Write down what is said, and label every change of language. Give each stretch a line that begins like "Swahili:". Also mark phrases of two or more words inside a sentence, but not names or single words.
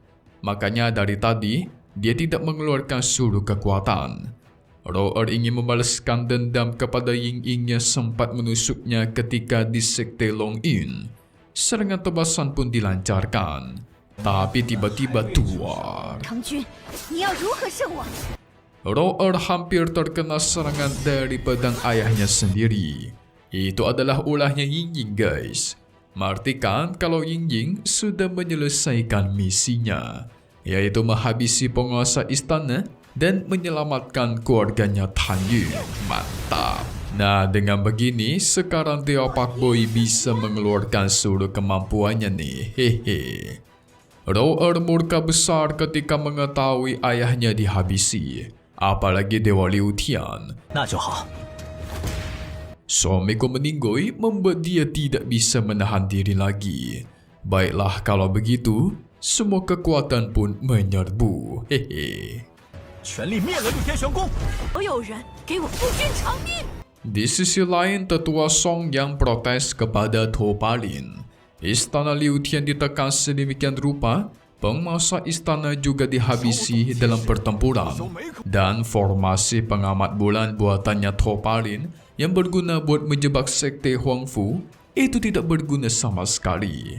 Indonesian: Makanya dari tadi dia tidak mengeluarkan seluruh kekuatan. Roer ingin membalaskan dendam kepada Ying Ying yang sempat menusuknya ketika di Sekte Longyun. Serangan tebasan pun dilancarkan. Tapi tiba-tiba tuar.
Chinese: 唐军，你要如何胜我？
Indonesian: Roer hampir terkena serangan dari pedang ayahnya sendiri. Itu adalah ulahnya Ying Ying guys. Mengartikan kalau Ying Ying sudah menyelesaikan misinya, yaitu menghabisi penguasa istana dan menyelamatkan keluarganya Tan Yun. Mantap. Nah, dengan begini, sekarang Dewa Pak Boy bisa mengeluarkan seluruh kemampuannya nih. Hehe. Roer murka besar ketika mengetahui ayahnya dihabisi. Apalagi Dewa Liu Tian.
Chinese: 那就好。
Indonesian: Suamiku meninggoy membuat dia tidak bisa menahan diri lagi. Baiklah kalau begitu, semua kekuatan pun menyerbu. Hehe.
Chinese: 全力灭了六天玄宫。所有人给我夫君偿命！
Indonesian: Di sisi lain, tetua Song yang protes kepada To Palin. Istana Liu Tian ditekan sedemikian rupa, penguasa istana juga dihabisi dalam pertempuran. Dan formasi pengamat bulan buatannya To Palin yang berguna buat menjebak sekte Huangfu itu tidak berguna sama sekali.